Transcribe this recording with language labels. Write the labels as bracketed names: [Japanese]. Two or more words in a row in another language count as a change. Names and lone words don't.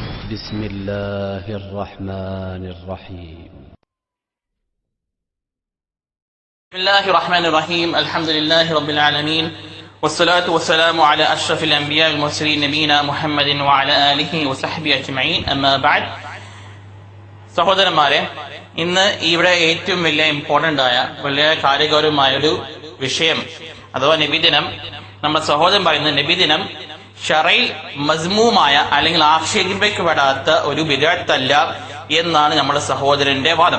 [Arabic] بسم الله الرحمن الرحيم بسم الله الرحمن الرحيم الحمد لله رب العالمين والصلاة والسلام على أشرف الأنبياء والمرسلين نبينا محمد وعلى آله وصحبه أجمعين أما بعد [Malayalam] സഹോദരന്മാരെ, ഇന്ന് ഇവിടെ ഏറ്റവും വലിയ ഇമ്പോർട്ടന്റ് ആയ വലിയ കാര്യഗൗരവമായൊരു വിഷയം അഥവാ നബിദിനം. നമ്മുടെ സഹോദരൻ പറയുന്ന നബിദിനം ഷറയിൽ മസ്മൂമായ അല്ലെങ്കിൽ ആക്ഷേപിക്കപ്പെടാത്ത ഒരു ബിദ്അത്തല്ല എന്നാണ് നമ്മുടെ സഹോദരന്റെ വാദം.